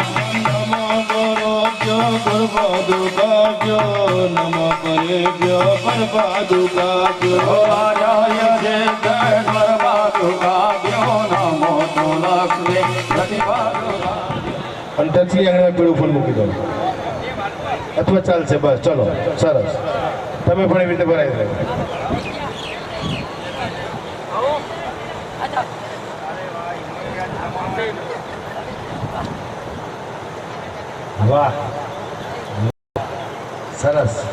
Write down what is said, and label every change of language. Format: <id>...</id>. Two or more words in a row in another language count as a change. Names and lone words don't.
<sa>नमो गुरुभ्यो गुरुपादुकाभ्यो, नमो परेभ्यो परपादुकाभ्यो. आचार्य सिद्धेश्वर पादुकाभ्यो नमो तो लक्ष्मी प्रतिपादुकाभ्यो.</sa> <gu>અને ટચલી આંગળીમાં પીળું ફૂલ મૂકી દો અથવા ચાલશે. બસ ચલો, સરસ. તમે પણ એવી રીતે ભરાઈ દો. વાહ, સરસ.</gu>